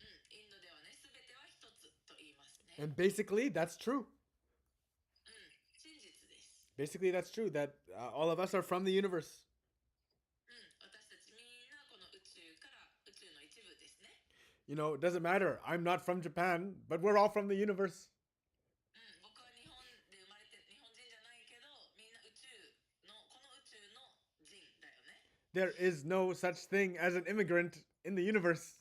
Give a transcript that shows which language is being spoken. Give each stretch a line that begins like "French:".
Japanese: インドではね、すべては一つと言いますね。
English: And basically, that's true.
Japanese: 真実です。
English: Basically, that's true that all of us are from the universe.
Japanese: 私たちみんなこの宇宙から宇宙の一部ですね。
English: It doesn't matter. I'm not from Japan, but we're all from the universe.
Japanese: 僕は日本で生まれて日本人じゃないけど、みんな宇宙のこの宇宙の人だよね。
English: There is no such thing as an immigrant in the universe.